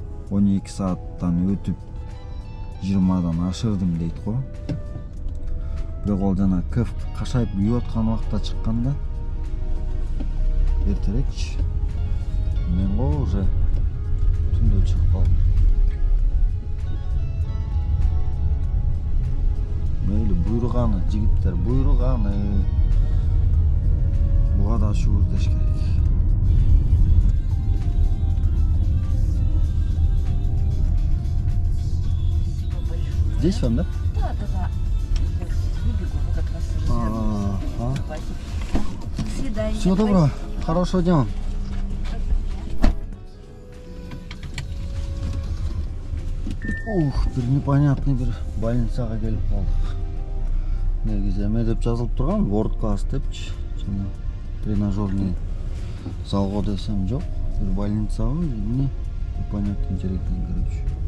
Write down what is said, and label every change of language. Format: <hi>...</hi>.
<ky>12 saattан өтүп 20дан ашырдым дейт го. Бирок ол жана кыф кашайып үйүп аткан убакта чыкканда эртерекчи. Мен го уже түндө чыгып калдым. Мейли буйруганы, жигиттер, буйруганы. Буга да шугур деш керек.</ky> <ru>Здесь вам, да? Да. Выбегу, вот как раз Ага. До свидания. Всего доброго, хорошего дня.</ru> <ky>Бир непонятный бир больницага келип калдык. Негизи эме деп жазылып турган, Worldcast депчи. Жана тренажерный залго десем жок. Бир больницабы, эмне непонятный жер экен, короче.</ky>